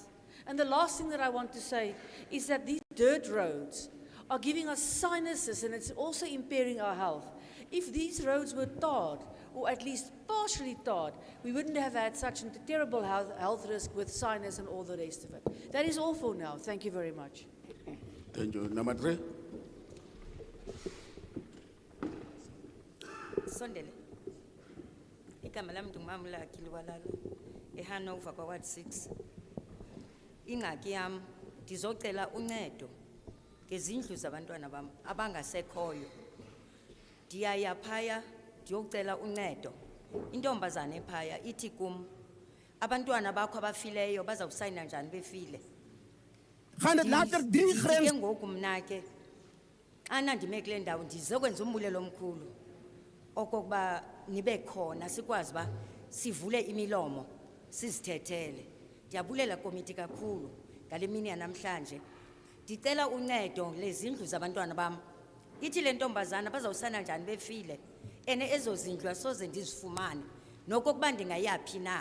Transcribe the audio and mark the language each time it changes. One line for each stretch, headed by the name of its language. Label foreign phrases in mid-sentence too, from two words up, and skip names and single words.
English: And the last thing that I want to say is that these dirt roads are giving us sinuses and it's also impairing our health. If these roads were tarred, or at least partially tarred, we wouldn't have had such a terrible health risk with sinus and all the rest of it. That is all for now. Thank you very much. Thank you. Number 3.
Xhosa: Sondele. Igama lami ndingumamla Kilwalalo eHanover kwaWard 6. Ingxaki yam ndizocela uncedo ngezindlu zabantwana bam abangasekhoyo. Ndiyaya phaya ndiyocela uncedo. Intombazana ephaya ithi kum abantwana bakho abafileyo bazawusayina njani befile.
Afrikaans: Gaan dit later die grens
Xhosa: ngoku mna ke ana ndime kule ndawo ndizokwenza umbulelo omkhulu okokuba nibe khona sikwazi ba sivule imilomo sizithethele. Ndiyabulela komiti kakhulu ngale mini yanamhlanje. Ndicela uncedo lezindlu zabantwana bam. Ithi le ntombazana bazawusana njani befile ene ezo zindlu asoze ndizifumane nokokuba ndingayaphi na.